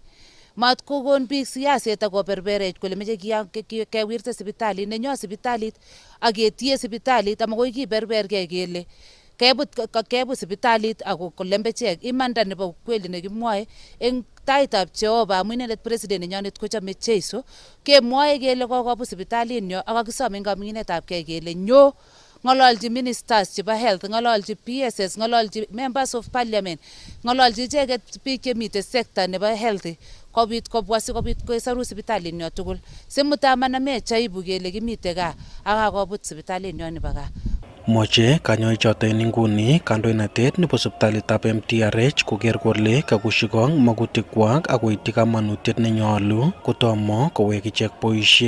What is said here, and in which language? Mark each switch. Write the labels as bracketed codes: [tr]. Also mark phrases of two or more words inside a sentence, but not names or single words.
[kln] Mat kokon biik siaset ak koberberech kole meche kewirte sipitalit nenyo sipitalit ak ketie sipitalit amakoi kiberbergei kele kebut sipitalit ako kolembechek. Imanda nebo kweli nekimwoe eng taitab Jehova amu inendet president nenyonet kochome Jeiso kemwoe kele kokobut sipitalit nyo ak kakisome kaminginetab kei kele nyo ngololji ministers chebo health, ngololji PSS, ngololji [en] members of parliament, [kln] ngololji icheket biik chemite sector nebo health kobit kobwa sikobit kosaru sipitalit nyo tugul. Simutamaname chaibu kele kimite gaa akakobut sipitalit nyo nebo gaa. Moche kanyoichoto en inguni kandoinatet nebo sipitalitab MTRH koker kole kakushikong magutikwak akoityi kamanutiet nenyolu kotomo kowek ichek boisiet.